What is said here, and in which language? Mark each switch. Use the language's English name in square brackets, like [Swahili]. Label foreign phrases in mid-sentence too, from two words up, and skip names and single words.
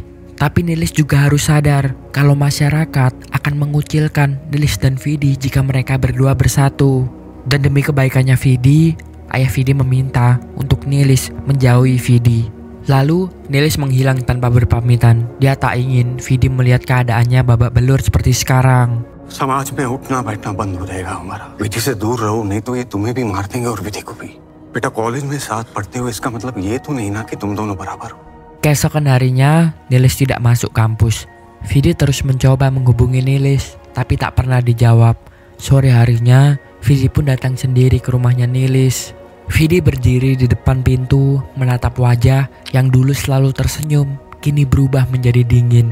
[Indonesian] Tapi Nilis juga harus sadar kalau masyarakat akan mengucilkan Nilis dan Vidi jika mereka berdua bersatu. Dan demi kebaikannya Vidi, ayah Vidi meminta untuk Nilis menjauhi Vidi. Lalu Nilis menghilang tanpa berpamitan. Dia tak ingin Vidi melihat keadaannya babak belur seperti sekarang. [Hindi] समाज में उठना बैठना बंद हो जाएगा हमारा। विधि से दूर रहो, नहीं तो ये तुम्हें भी मार देंगे और विधि को भी। बेटा कॉलेज में साथ पढ़ते हो, इसका मतलब ये तो नहीं ना कि तुम दोनों बराबर हो। [Indonesian] Keesokan harinya, Nilis tidak masuk kampus. Vidi terus mencoba menghubungi Nilis, tapi tak pernah dijawab. Sore harinya, Vidi pun datang sendiri ke rumahnya Nilis. Vidi berdiri di depan pintu, menatap wajah yang dulu selalu tersenyum, kini berubah menjadi dingin.